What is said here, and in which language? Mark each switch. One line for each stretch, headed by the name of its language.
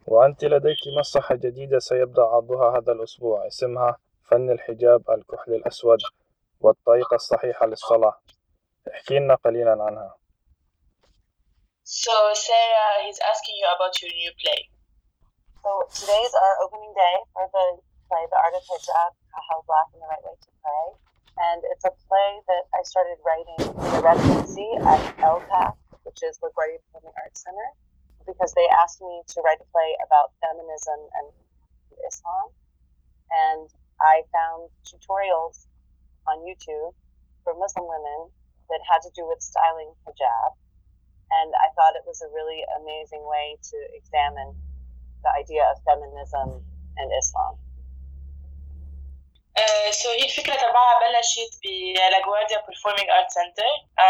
Arabic: وأنت لديك مسرحة جديدة سيبدأ عرضها هذا الأسبوع، اسمها فن الحجاب الكحل الأسود والطريقة الصحيحة للصلاة، احكي لنا قليلا عنها.
English: So Sarah, he's asking you about your new play. So today is our opening day for the play, The Art of Hijab, How Black and the Right Way to Pray. And it's a play that I started writing in the residency at LPAC, which is LaGuardia Performing Arts Center, because they asked me to write a play about feminism and Islam. And I found tutorials on YouTube for Muslim women that had to do with styling hijab, and I thought it was a really amazing way to examine the idea of feminism and Islam. So
Arabic: هي الفكرة تبعها بلشت ب LaGuardia Performing Arts Center.